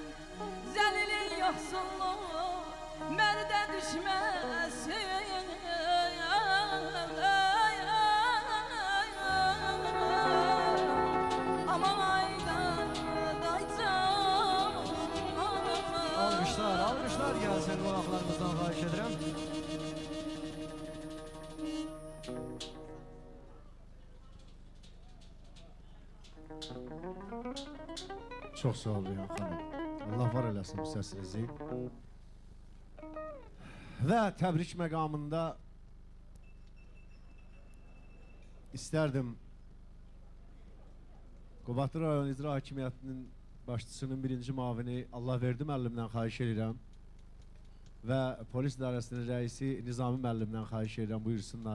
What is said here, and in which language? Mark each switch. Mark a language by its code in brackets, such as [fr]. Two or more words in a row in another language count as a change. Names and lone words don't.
[tr] Zelilin yoksulluğu merde düşmesin. Aman aydan daycan. Alkışlar gelsin [az] qonaqlarımızdan xahiş edirəm. Çox sağ olun ya xanım. Allah var eləsin bu səsinizi. Və təbrik məqamında istərdim Qubadlı rayon İcra Hakimiyyətinin başçısının birinci mavini Allahverdi müəllimdən xahiş edirəm və polis idarəsinin rəisi Nizami müəllimdən xahiş edirəm buyursunlar.